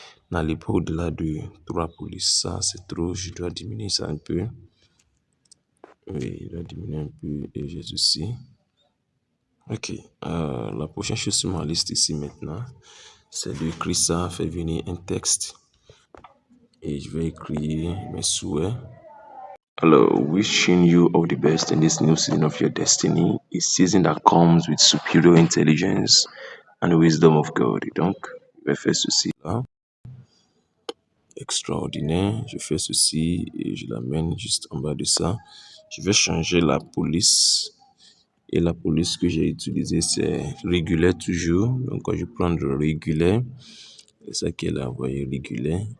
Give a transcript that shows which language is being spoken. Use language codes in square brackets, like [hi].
[fr] N'allez pas au-delà de 3 polices. Ça, c'est trop. Je dois diminuer ça un peu. Oui, je dois diminuer un peu et j'ai ceci. Ok, la prochaine chose sur ma liste ici maintenant, c'est d'écrire ça, faire venir un texte. Et je vais écrire mes souhaits. [en] Hello, wishing you all the best in this new season of your destiny, a season that comes with superior intelligence and wisdom of God. [fr] Donc, je vais faire ceci là. Extraordinaire. Je fais ceci et je l'amène juste en bas de ça. Je vais changer la police. Et la police que j'ai utilisée, c'est régulier toujours. Donc, quand je prends le régulier, c'est ça qui est là, vous voyez, régulier.